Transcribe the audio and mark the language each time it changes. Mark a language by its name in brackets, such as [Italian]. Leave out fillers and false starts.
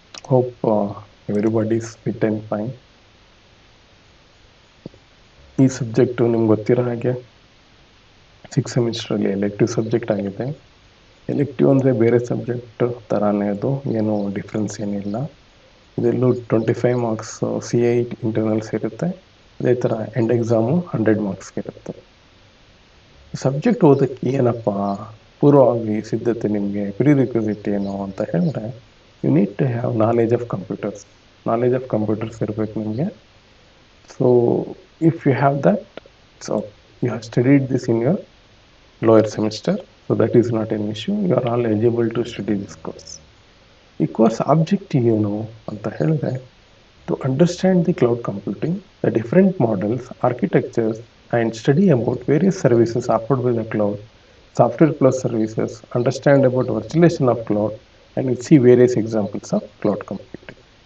[English] Hope everybody's fit and fine. [Kannada] ಈ subject ನಿಮ್ಗೆ ಗೊತ್ತಿರೋ ಹಾಗೆ 6 ಸೆಮಿಸ್ಟ್ರಲ್ಲಿ ಎಲೆಕ್ಟಿವ್ ಸಬ್ಜೆಕ್ಟ್ ಆಗಿದೆ. ಎಲೆಕ್ಟಿವ್ ಅಂದರೆ ಬೇರೆ ಸಬ್ಜೆಕ್ಟ್ ಥರನೇ ಅದು, ಏನು ಡಿಫ್ರೆನ್ಸ್ ಏನಿಲ್ಲ. ಇದರಲ್ಲೂ 25 ಮಾರ್ಕ್ಸ್ CI ಇಂಟರ್ನಲ್ಸ್ ಇರುತ್ತೆ. ಅದೇ ಥರ ಎಂಡ್ ಎಕ್ಸಾಮು 100 ಮಾರ್ಕ್ಸ್ಗೆ ಇರುತ್ತೆ. ಸಬ್ಜೆಕ್ಟ್ ಓದೋಕ್ಕೆ ಏನಪ್ಪ ಪೂರ್ವವಾಗಿ ಸಿದ್ಧತೆ, ನಿಮಗೆ ಪ್ರಿರಿಕ್ವಿಸಿಟ್ ಏನು ಅಂತ ಹೇಳಿದ್ರೆ, [English] you need to have knowledge of computers [Kannada] ಇರಬೇಕು ನಿಮಗೆ. [English] So if you have that, so you have studied this in your lower semester, so that is not an issue. You are all eligible to study this course. The course objective [Kannada] ಏನು ಅಂತ ಹೇಳಿದ್ರೆ, [English] to understand the cloud computing, the different models, architectures, and study about various services offered by the cloud, software plus services, understand about virtualization of cloud, and we'll see various examples of cloud computing.